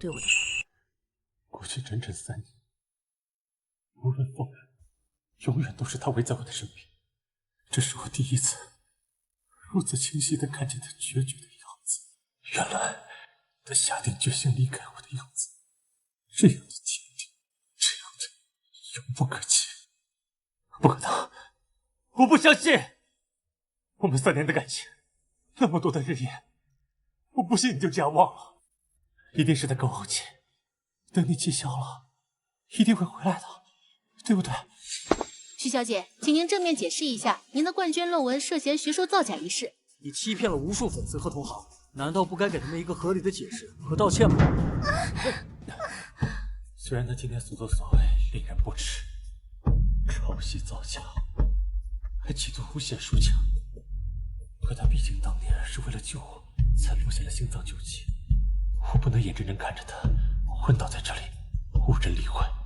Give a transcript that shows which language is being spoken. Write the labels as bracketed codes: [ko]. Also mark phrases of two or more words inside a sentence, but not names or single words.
[zh] 過去整整3年， 無論風雨，永遠都是他圍在我的身邊。這是我第一次如此清晰地看見他決絕的樣子。原來他下定決心離開我的樣子，這樣的堅定，這樣的遙不可及。不可能，我不相信！我們3年的感情，那麼多的日夜，我不信你就這樣忘了。一定是他够厚气，等你气消了，一定会回來的，对不对？徐小姐，请您正面解釋一下您的冠軍論文涉嫌學術造假一事。你欺騙了無數粉絲和同行，難道不該給他們一個合理的解釋和道歉嗎？雖然他今天所作所為令人不齒，抄襲造假，還企圖誣陷抒情，可他畢竟當年是為了救我才落下了心臟救急，我不能眼睜睜看着他昏倒在這裡，無人理會。